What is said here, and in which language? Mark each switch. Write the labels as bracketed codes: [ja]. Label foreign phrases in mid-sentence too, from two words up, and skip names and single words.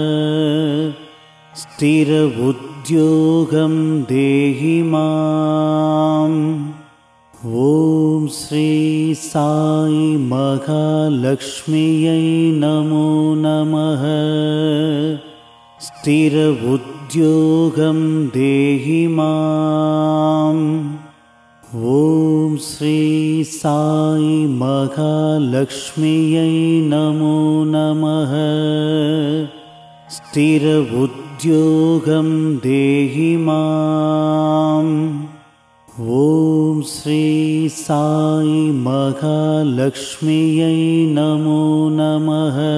[sa] स्थिर उद्योगं देहि माम्। ॐ श्री साई महालक्ष्म्यै नमो नमः। स्थिर उद्योगं देहि माम्। ओम् श्री साई महालक्ष्म्यै नमो नमः. स्थिर उद्योगं देहि माम्. ओम् श्री साई महालक्ष्म्यै नमो नमः.